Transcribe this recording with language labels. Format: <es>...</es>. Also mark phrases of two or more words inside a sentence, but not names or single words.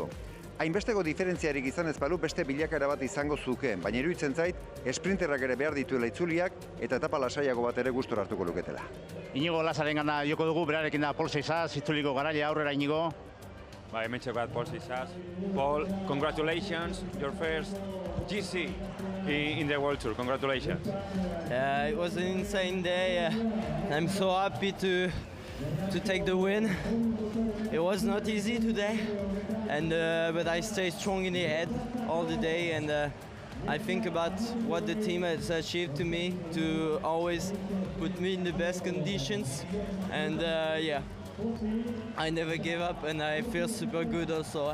<eu>Hainbesteko diferentziarik izan ez balu beste bilakaera bat izango zukeen, baina iruditzen zait, esprinterrak ere behar dituela itzuliak eta etapa lasaiago bat ere gustora hartuko luketela. Inigo Lazaren gana joko dugu, berarekin da Pol Seizaz, itzuliko garaia aurrera Inigo. Ba, hemen txekoat Pol Seizaz.</eu> <en>Paul, congratulations, your first GC in the World Tour. Congratulations. It was an insane day. I'm so happy to take the win. It was not easy today, but I stay strong in the head all the day, and I think about what the team has achieved to me to always put me in the best conditions, and yeah, I never gave up, and I feel super good also.</en>